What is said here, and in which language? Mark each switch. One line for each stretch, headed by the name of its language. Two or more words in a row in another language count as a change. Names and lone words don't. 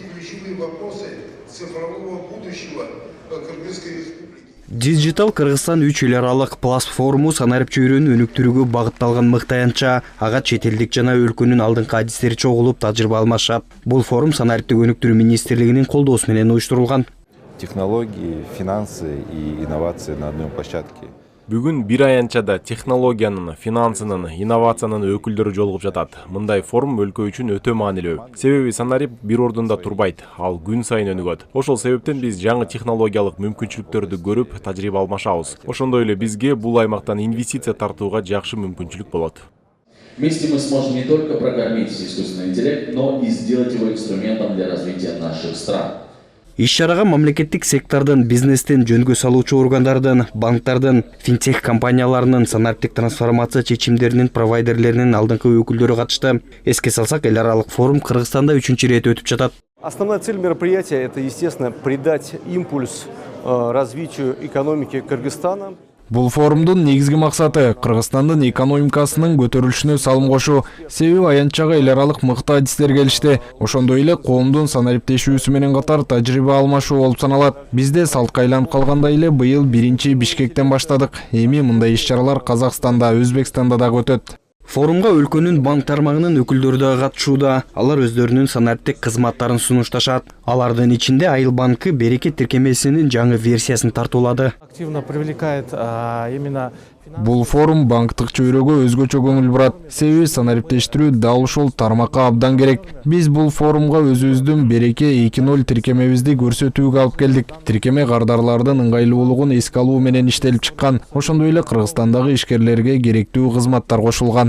Russian: ключевые вопросы цифрового будущего Кыргызской республики.
Kyrgyz: Digital Кыргызстан 3 эл аралык платформу санарип чөйрөнү өнүктүрүүгө багытталган мыктаянча, ага чет элдик жана өлкөнүн алдыңкы адистери чогулуп тажрыйба алмашат. Бул форум санариптик өнүктүрүү министрлигинин колдоосу менен уюштурулган.
Russian: Технологии, финансы и инновации на одной площадке.
Kyrgyz: Бүгүн бир аянтчада технологиянын, финансынын, инновациянын өкүлдөрү жолугуп жатат. Мындай форум өлкө үчүн өтө маанилүү. Себеби санарип бир ордунда турбайт, ал күн сайын өнүгөт. Ошол себептен биз жаңы технологиялык мүмкүнчүлүктөрдү көрүп, тажрыйба алмашабыз. Ошондой эле бизге бул аймактан инвестиция тартууга жакшы мүмкүнчүлүк болот.
Russian: Вместе мы сможем не только прокормить искусственный интеллект, но и сделать его инструментом для развития наших стран.
Kyrgyz: Иш-чарага мамлекеттик сектордун, бизнестин, жөнгө салуучу органдардын, банктардын, финтех компанияларынын, санариптик трансформация чечимдеринин провайдерлеринин алдыңкы өкүлдөрү катышты. Эске салсак, эл аралык форум Кыргызстанда 3-чү ирет өтүп жатат.
Russian: Основная цель мероприятия – это, естественно, придать импульс развитию экономики Кыргызстана.
Kyrgyz: Бул форумдун негизги максаты Кыргызстандын экономикасынын көтөрүлүшүнө салым кошуу. Себеби аянтчага эл аралык мыкты адистер келишти. Ошондой эле коомдун санариптешүүсү менен катар тажрыйба алмашуу болуп саналат. Бизде салтка айланып калгандай эле быйыл 1-Бишкектен баштадык. Эми мындай иш-чаралар Казакстанда, Өзбекстанда дагы өтөт. Форумга өлкөнүн банк тармагынын өкүлдөрү да катышууда. Алар өздөрүнүн санариптик кызматтарын сунушташат. Алардын ичинде Айыл банкы берекет тиркемесинин жаңы версиясын тартуулады.
Russian: Активно привлекает именно...
Kyrgyz: Бул форум банктык чөйрөгө өзгөчө көңүл бурат. Себеби санариптештирүү дал ушул тармакка абдан керек. Биз бул форумга өзүбүздүн береке 2.0 тиркемебизди көрсөтүүгө алып келдик. Тиркеме кардарлардын ыңгайлуулугун эске алуу менен иштелип чыккан. Ошондой эле Кыргызстандагы ишкерлерге керектүү кызматтар кошулган.